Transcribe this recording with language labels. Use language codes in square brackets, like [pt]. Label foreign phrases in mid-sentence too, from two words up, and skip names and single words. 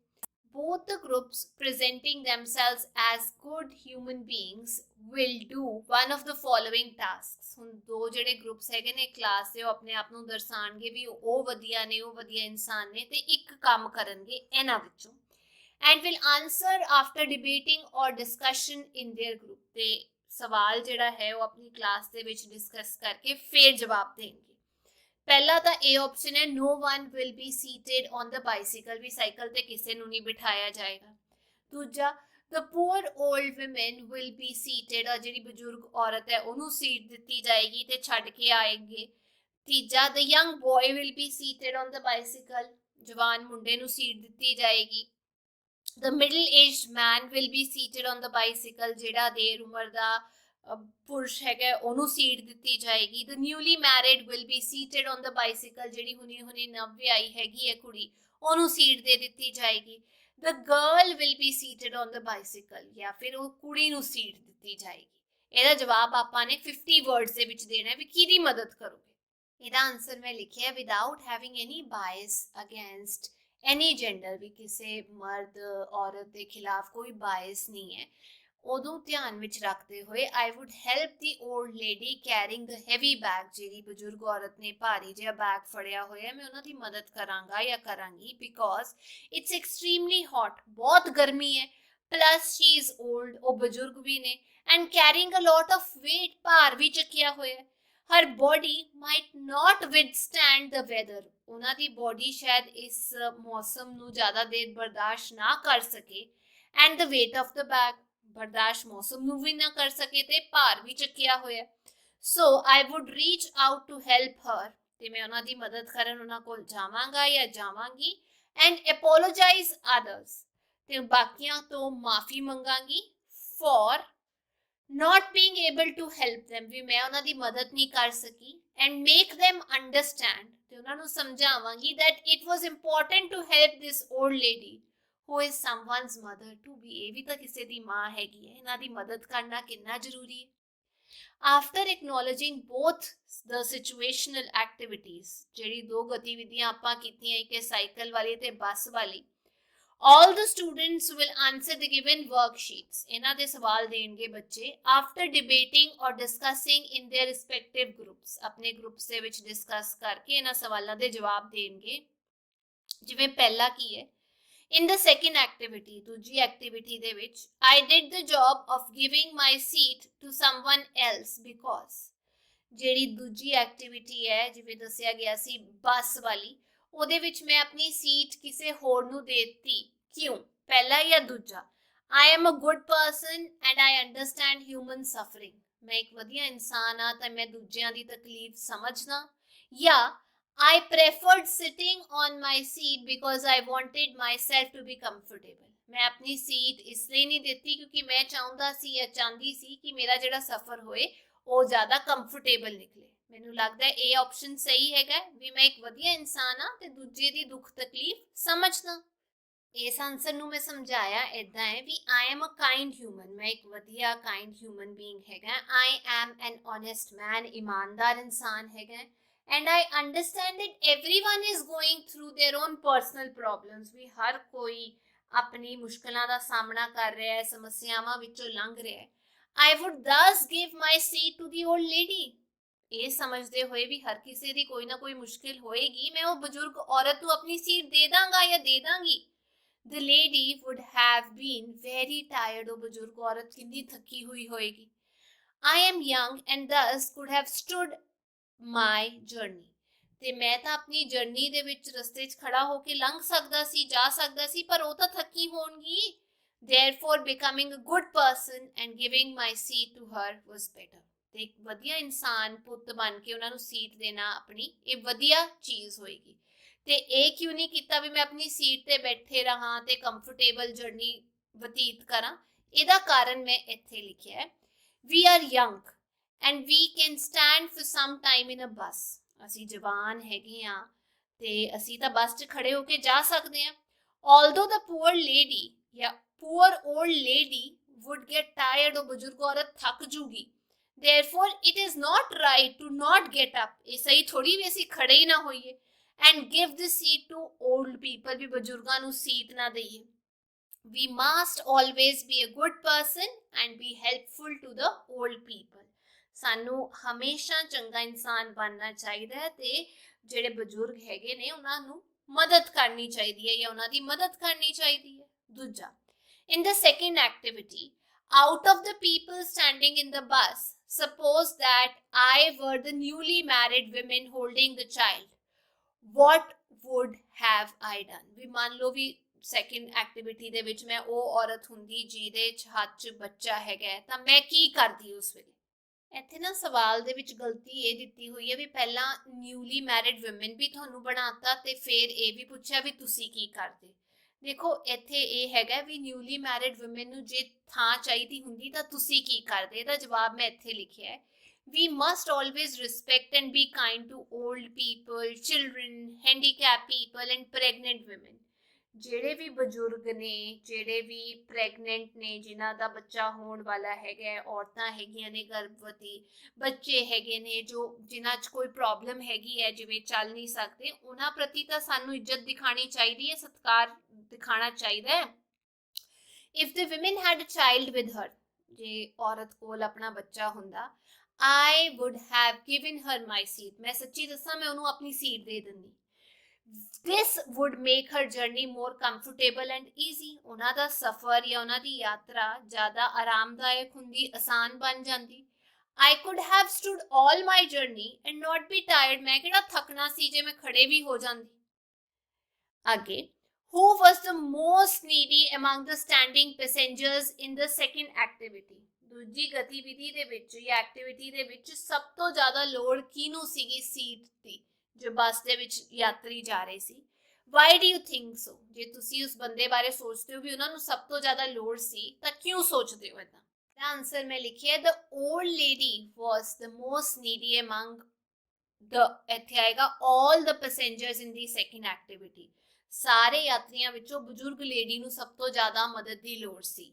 [en] both the groups presenting themselves as good human beings will do one of the following tasks। [pa] ਹੁਣ ਦੋ ਜਿਹੜੇ ਗਰੁੱਪਸ ਹੈਗੇ ਨੇ ਕਲਾਸ ਦੇ, ਉਹ ਆਪਣੇ ਆਪ ਨੂੰ ਦਰਸਾਣਗੇ ਵੀ ਉਹ ਵਧੀਆ ਨੇ, ਉਹ ਵਧੀਆ ਇਨਸਾਨ ਨੇ, ਤੇ ਇੱਕ ਕੰਮ ਕਰਨਗੇ ਇਹਨਾਂ ਵਿੱਚੋਂ। [en] and will answer after debating or discussion in their group, [pa] ਤੇ ਸਵਾਲ ਜਿਹੜਾ ਹੈ ਉਹ ਆਪਣੀ ਕਲਾਸ ਦੇ ਵਿੱਚ ਡਿਸਕਸ ਕਰਕੇ ਫਿਰ ਜਵਾਬ ਦੇਣਗੇ। ਪਹਿਲਾ ਤਾਂ ਇਹ ਆਪਸ਼ਨ ਹੈ [en] no one will be seated on the bicycle, [pa] ਵੀ ਸਾਈਕਲ ਤੇ ਕਿਸੇ ਨੂੰ ਨਹੀਂ ਬਿਠਾਇਆ ਜਾਏਗਾ। [en] ਦੂਜਾ the poor old women will be seated, [pa] ਜਿਹੜੀ ਬਜ਼ੁਰਗ ਔਰਤ ਹੈ ਉਹਨੂੰ ਸੀਟ ਦਿੱਤੀ ਜਾਏਗੀ ਤੇ ਛੱਡ ਕੇ ਆਏਗੇ। [en] ਤੀਜਾ the young boy will be seated on the bicycle, [pa] ਜਵਾਨ ਮੁੰਡੇ ਨੂੰ ਸੀਟ ਦਿੱਤੀ ਜਾਏਗੀ। [en] the middle aged man will be seated on the bicycle, [pa] ਜਿਹੜਾ ਦੇਰ ਉਮਰ ਦਾ ਪੁਰਸ਼ ਹੈਗਾ ਉਹਨੂੰ ਸੀਟ ਦਿੱਤੀ ਜਾਏਗੀ। [en] the newly married will be seated on the bicycle, [pa] ਜਿਹੜੀ ਹੁਣੀ ਨਵ ਵਿਆਹੀ ਹੈਗੀ ਹੈ ਕੁੜੀ, ਉਹਨੂੰ ਸੀਟ ਦੇ ਦਿੱਤੀ ਜਾਏਗੀ। [en] the girl will be seated on the bicycle, [pa] ਜਾਂ ਫਿਰ ਉਹ ਕੁੜੀ ਨੂੰ ਸੀਟ ਦਿੱਤੀ ਜਾਏਗੀ। ਇਹਦਾ ਜਵਾਬ ਆਪਾਂ ਨੇ 50 ਵਰਡਸ ਦੇ ਵਿੱਚ ਦੇਣਾ ਹੈ ਵੀ ਕਿਹਦੀ ਮਦਦ ਕਰੋਗੇ। ਇਹਦਾ ਆਨਸਰ ਮੈਂ ਲਿਖਿਆ [en] without having any bias against any gender, [pa] ਵੀ ਕਿਸੇ ਮਰਦ ਔਰਤ ਦੇ ਖਿਲਾਫ ਕੋਈ ਬਾਇਸ ਨਹੀਂ ਹੈ। ਉਦੋਂ ਧਿਆਨ ਵਿੱਚ ਰੱਖਦੇ ਹੋਏ [en] I would help the old lady carrying the heavy bag, [pa] ਜਿਹੜੀ ਬਜ਼ੁਰਗ ਔਰਤ ਨੇ ਭਾਰੀ ਜਿਹਾ ਬੈਗ ਫੜਿਆ ਹੋਇਆ, ਮੈਂ ਉਹਨਾਂ ਦੀ ਮਦਦ ਕਰਾਂਗਾ ਜਾਂ ਕਰਾਂਗੀ। [en] because it's extremely hot, [pa] ਬਹੁਤ ਗਰਮੀ ਹੈ, [en] plus she is old, [pa] ਉਹ ਬਜ਼ੁਰਗ ਵੀ ਨੇ, [en] and carrying a lot of weight, [pa] ਭਾਰ ਵੀ ਚੱਕਿਆ ਹੋਇਆ। [en] her body might not withstand the weather, [pa] ਉਹਨਾਂ ਦੀ ਬੋਡੀ ਸ਼ਾਇਦ ਇਸ ਮੌਸਮ ਨੂੰ ਜ਼ਿਆਦਾ ਦੇਰ ਬਰਦਾਸ਼ਤ ਨਾ ਕਰ ਸਕੇ। [en] and the weight of the bag, [pa] ਬਰਦਾਸ਼ਤ ਮੌਸਮ ਨੂੰ ਵੀ ਨਾ ਕਰ ਸਕੇ ਤੇ ਭਾਰ ਵੀ ਚੱਕਿਆ ਹੋਇਆ। [en] so I would reach out to help her, [pa] ਤੇ ਮੈਂ ਉਹਨਾਂ ਦੀ ਮਦਦ ਕਰਨ ਉਹਨਾਂ ਕੋਲ ਜਾਵਾਂਗਾ ਜਾਂ ਜਾਵਾਂਗੀ। [en] and apologize others, [pa] ਤੇ ਬਾਕੀਆਂ ਤੋਂ ਮਾਫੀ ਮੰਗਾਂਗੀ [en] for not being able to help them, [pa] ਵੀ ਮੈਂ ਉਹਨਾਂ ਦੀ ਮਦਦ ਨਹੀਂ ਕਰ ਸਕੀ। [en] and make them understand, [pa] ਤੇ ਉਹਨਾਂ ਨੂੰ ਸਮਝਾਵਾਂਗੀ [en] that it was important to help this old lady who is someone's mother to be, [pa] ਇਹ ਵੀ ਤਾਂ ਕਿਸੇ ਦੀ ਮਾਂ ਹੈਗੀ ਹੈ, ਇਹਨਾਂ ਦੀ ਮਦਦ ਕਰਨਾ ਕਿੰਨਾ ਜ਼ਰੂਰੀ ਹੈ। [en] After acknowledging both the situational activities, [pa] ਜਿਹੜੀ ਦੋ ਗਤੀਵਿਧੀਆਂ ਆਪਾਂ ਕੀਤੀਆਂ, ਇੱਕ ਸਾਈਕਲ ਵਾਲੀ ਤੇ ਬੱਸ ਵਾਲੀ, [en] all the students will answer the given worksheets, [pa] ਇਹਨਾਂ ਦੇ ਸਵਾਲ ਦੇਣਗੇ ਬੱਚੇ, [en] after debating or discussing in their respective groups, [pa] ਆਪਣੇ ਗਰੁੱਪਸ ਦੇ ਵਿੱਚ ਡਿਸਕਸ ਕਰਕੇ ਇਹਨਾਂ ਸਵਾਲਾਂ ਦੇ ਜਵਾਬ ਦੇਣਗੇ। ਜਿਵੇਂ ਪਹਿਲਾ ਕੀ ਹੈ, [en] in the second activity, [pa] ਦੂਜੀ ਐਕਟੀਵਿਟੀ ਦੇ ਵਿੱਚ, [en] I did the job of giving my seat to someone else because, [pa] ਜਿਹੜੀ ਦੂਜੀ ਐਕਟੀਵਿਟੀ ਹੈ ਜਿਵੇਂ ਦੱਸਿਆ ਗਿਆ ਸੀ ਬੱਸ ਵਾਲੀ, ਉਹਦੇ ਵਿੱਚ ਮੈਂ ਆਪਣੀ ਸੀਟ ਕਿਸੇ ਹੋਰ ਨੂੰ ਦੇ ਦਿੱਤੀ, ਕਿਉਂ, ਪਹਿਲਾ ਜਾਂ ਦੂਜਾ, [en] I am a good person and I understand human suffering, [pa] ਮੈਂ ਇੱਕ ਵਧੀਆ ਇਨਸਾਨ ਆ ਤਾਂ ਮੈਂ ਦੂਜਿਆਂ ਦੀ ਤਕਲੀਫ ਸਮਝਦਾ, ਜਾਂ [en] I preferred sitting on my seat because I wanted myself to be comfortable, [pa] ਮੈਂ ਆਪਣੀ ਸੀਟ ਇਸ ਲਈ ਨਹੀਂ ਦਿੱਤੀ ਕਿਉਂਕਿ ਮੈਂ ਚਾਹੁੰਦਾ ਸੀ ਜਾਂ ਚਾਹੁੰਦੀ ਸੀ ਕਿ ਮੇਰਾ ਜਿਹੜਾ ਸਫ਼ਰ ਹੋਏ ਉਹ ਜ਼ਿਆਦਾ ਕੰਫਰਟੇਬਲ ਨਿਕਲੇ। ਮੈਨੂੰ ਲੱਗਦਾ ਇਹ ਆਪਸ਼ਨ ਸਹੀ ਹੈਗਾ ਵੀ ਮੈਂ ਇੱਕ ਵਧੀਆ ਇਨਸਾਨ ਆ ਤੇ ਦੂਜੇ ਦੀ ਦੁੱਖ ਤਕਲੀਫ ਸਮਝਦਾ। ਇਸ ਆਨਸਰ ਨੂੰ ਮੈਂ ਸਮਝਾਇਆ ਇਦਾਂ ਹੈ ਵੀ [en] I am a kind human, [pa] ਮੈਂ ਇੱਕ ਵਧੀਆ [en] kind human being [pa] ਹੈਗਾ, [en] I am an honest man, [pa] ਇਮਾਨਦਾਰ ਇਨਸਾਨ ਹੈਗਾ, [en] and I understand that everyone is going through their own personal problems, [pa] ਵੀ ਹਰ ਕੋਈ ਆਪਣੀ ਮੁਸ਼ਕਲਾਂ ਦਾ ਸਾਹਮਣਾ ਕਰ ਰਿਹਾ ਹੈ, ਸਮੱਸਿਆਵਾਂ ਵਿੱਚੋਂ ਲੰਘ ਰਿਹਾ ਹੈ। [en] I would thus give my seat to the old lady, [pa] ਇਹ ਸਮਝਦੇ ਹੋਏ ਵੀ ਹਰ ਕਿਸੇ ਦੀ ਕੋਈ ਨਾ ਕੋਈ ਮੁਸ਼ਕਿਲ ਹੋਏਗੀ, ਮੈਂ ਉਹ ਬਜ਼ੁਰਗ ਔਰਤ ਨੂੰ ਆਪਣੀ ਸੀਟ ਦੇ ਦਾਂਗਾ ਜਾਂ ਦੇ ਦਾਂਗੀ। [en] The lady would have been very tired, [pa] ਉਹ ਬਜ਼ੁਰਗ ਔਰਤ ਕਿੰਨੀ ਥੱਕੀ ਹੋਈ ਹੋਏਗੀ। [en] I am young and thus could have stood my journey, [pa] ਤੇ ਮੈਂ ਤਾਂ ਆਪਣੀ ਜਰਨੀ ਦੇ ਵਿੱਚ ਰਸਤੇ 'ਚ ਖੜਾ ਹੋ ਕੇ ਲੰਘ ਸਕਦਾ ਸੀ, ਜਾ ਸਕਦਾ ਸੀ, ਪਰ ਉਹ ਤਾਂ ਥੱਕੀ ਹੋਣਗੀ। [en] Therefore becoming a good person and giving my seat to her was better, [pa] ਤੇ ਇੱਕ ਵਧੀਆ ਇਨਸਾਨ ਪੁੱਤ ਬਣ ਕੇ ਉਹਨਾਂ ਨੂੰ ਸੀਟ ਦੇਣਾ ਆਪਣੀ ਇਹ ਵਧੀਆ ਚੀਜ਼ ਹੋਏਗੀ। ਤੇ ਇਹ ਕਿਉਂ ਨਹੀਂ ਕੀਤਾ ਵੀ ਮੈਂ ਆਪਣੀ ਸੀਟ ਤੇ ਬੈਠੇ ਰਹਾਂ ਤੇ [en] comfortable journey [pa] ਬਤੀਤ ਕਰਾਂ, ਇਹਦਾ ਕਾਰਨ ਮੈਂ ਇੱਥੇ ਲਿਖਿਆ ਹੈ, [en] we are young and we can stand for some time in a bus, [pa] ਅਸੀਂ ਜਵਾਨ ਹੈਗੇ ਆ ਤੇ ਅਸੀਂ ਤਾਂ ਬੱਸ 'ਚ ਖੜੇ ਹੋ ਕੇ ਜਾ ਸਕਦੇ ਹਾਂ। [en] Although the poor lady ਜਾਂ poor old lady would get tired, [pa] ਉਹ ਬਜ਼ੁਰਗ ਔਰਤ ਥੱਕ ਜੂਗੀ, [en] therefore it is not right to not get up, [pa] ਇਹ ਸਹੀ ਥੋੜੀ ਵੀ ਅਸੀਂ ਖੜੇ ਹੀ ਨਾ ਹੋਈਏ, [en] and give the seat to old people, [pa] ਵੀ ਬਜ਼ੁਰਗਾਂ ਨੂੰ ਸੀਟ ਨਾ ਦਈਏ। [en] We must always be a good person and be helpful to the old people, [pa] ਸਾਨੂੰ ਹਮੇਸ਼ਾ ਚੰਗਾ ਇਨਸਾਨ ਬਣਨਾ ਚਾਹੀਦਾ ਹੈ ਤੇ ਜਿਹੜੇ ਬਜ਼ੁਰਗ ਹੈਗੇ ਨੇ ਉਹਨਾਂ ਨੂੰ ਮਦਦ ਕਰਨੀ ਚਾਹੀਦੀ ਹੈ ਜਾਂ ਉਹਨਾਂ ਦੀ ਮਦਦ ਕਰਨੀ ਚਾਹੀਦੀ ਹੈ। ਦੂਜਾ, [en] in the second activity, out of the people standing in the bus, suppose that I were the newly married women holding the child, what would have I done, [pa] ਵੀ ਮੰਨ ਲਓ ਵੀ [en] second activity [pa] ਦੇ ਵਿੱਚ ਮੈਂ ਉਹ ਔਰਤ ਹੁੰਦੀ ਜਿਹਦੇ ਹੱਥ 'ਚ ਬੱਚਾ ਹੈਗਾ ਤਾਂ ਮੈਂ ਕੀ ਕਰਦੀ ਉਸ ਵੇਲੇ। ਇੱਥੇ ਨਾ ਸਵਾਲ ਦੇ ਵਿੱਚ ਗਲਤੀ ਇਹ ਦਿੱਤੀ ਹੋਈ ਹੈ ਵੀ ਪਹਿਲਾਂ [en] newly married woman [pa] ਵੀ ਤੁਹਾਨੂੰ ਬਣਾਤਾ ਤੇ ਫਿਰ ਇਹ ਵੀ ਪੁੱਛਿਆ ਵੀ ਤੁਸੀਂ ਕੀ ਕਰਦੇ। ਦੇਖੋ ਇੱਥੇ ਇਹ ਹੈਗਾ ਵੀ [en] newly married woman [pa] ਨੂੰ ਜੇ ਥਾਂ ਚਾਹੀਦੀ ਹੁੰਦੀ ਤਾਂ ਤੁਸੀਂ ਕੀ ਕਰਦੇ, ਇਹਦਾ ਜਵਾਬ ਮੈਂ ਇੱਥੇ ਲਿਖਿਆ ਹੈ, [en] we must always respect and be kind to old people, children, handicapped people and pregnant women, [pa] ਜਿਹੜੇ ਵੀ ਬਜ਼ੁਰਗ ਨੇ, ਜਿਹੜੇ ਵੀ ਪ੍ਰੈਗਨੈਂਟ ਨੇ, ਜਿਨ੍ਹਾਂ ਦਾ ਬੱਚਾ ਹੋਣ ਵਾਲਾ ਹੈਗਾ, ਔਰਤਾਂ ਹੈਗੀਆਂ ਨੇ ਗਰਭਵਤੀ, ਬੱਚੇ ਹੈਗੇ ਨੇ ਜੋ ਜਿਨ੍ਹਾਂ 'ਚ ਕੋਈ ਪ੍ਰੋਬਲਮ ਹੈਗੀ ਹੈ ਜਿਵੇਂ ਚੱਲ ਨਹੀਂ ਸਕਦੇ, ਉਹਨਾਂ ਪ੍ਰਤੀ ਤਾਂ ਸਾਨੂੰ ਇੱਜ਼ਤ ਦਿਖਾਣੀ ਚਾਹੀਦੀ ਹੈ, ਸਤਿਕਾਰ ਦਿਖਾਣਾ ਚਾਹੀਦਾ ਹੈ। [en] If the women had a child with her, [pa] ਜੇ ਔਰਤ ਕੋਲ ਆਪਣਾ ਬੱਚਾ ਹੁੰਦਾ, [en] I would have given her my seat, [pa] ਮੈਂ ਸੱਚੀ ਦੱਸਾਂ ਮੈਂ ਉਹਨੂੰ ਆਪਣੀ ਸੀਟ ਦੇ ਦਿੰਦੀ। [en] This would make her journey more comfortable and easy, [pa] ਉਹਨਾਂ ਦਾ ਸਫ਼ਰ ਜਾਂ ਉਹਨਾਂ ਦੀ ਯਾਤਰਾ ਜ਼ਿਆਦਾ ਆਰਾਮਦਾਇਕ ਹੁੰਦੀ, ਆਸਾਨ ਬਣ ਜਾਂਦੀ। [en] I could have stood all my journey and not be tired, [pa] ਮੈਂ ਕਿਹੜਾ ਥੱਕਣਾ ਸੀ ਜੇ ਮੈਂ ਖੜੇ ਵੀ ਹੋ ਜਾਂਦੀ। ਅੱਗੇ, [en] who was the most needy among the standing passengers in the second activity, [pa] ਦੂਜੀ ਗਤੀਵਿਧੀ ਦੇ ਵਿੱਚ ਜਾਂ ਐਕਟੀਵਿਟੀ ਦੇ ਵਿੱਚ ਸਭ ਤੋਂ ਜ਼ਿਆਦਾ ਲੋੜ ਕਿਹਨੂੰ ਸੀਗੀ ਸੀਟ ਦੀ ਜੋ ਬੱਸ ਦੇ ਵਿੱਚ ਯਾਤਰੀ ਜਾ ਰਹੇ ਸੀ। [en] Why do you think so, [pa] ਜੇ ਤੁਸੀਂ ਉਸ ਬੰਦੇ ਬਾਰੇ ਸੋਚਦੇ ਹੋ ਵੀ ਉਹਨਾਂ ਨੂੰ ਸਭ ਤੋਂ ਜ਼ਿਆਦਾ ਲੋੜ ਸੀ ਤਾਂ ਕਿਉਂ ਸੋਚਦੇ ਹੋ ਇਦਾਂ। ਦਾ ਆਨਸਰ ਮੈਂ ਲਿਖਿਆ, [en] the old lady was the most needy among [pa] ਇੱਥੇ ਆਏਗਾ [en] all the passengers in the second activity, [pa] ਸਾਰੇ ਯਾਤਰੀਆਂ ਵਿੱਚੋਂ ਬਜ਼ੁਰਗ ਲੇਡੀ ਨੂੰ ਸਭ ਤੋਂ ਜ਼ਿਆਦਾ ਮਦਦ ਦੀ ਲੋੜ ਸੀ।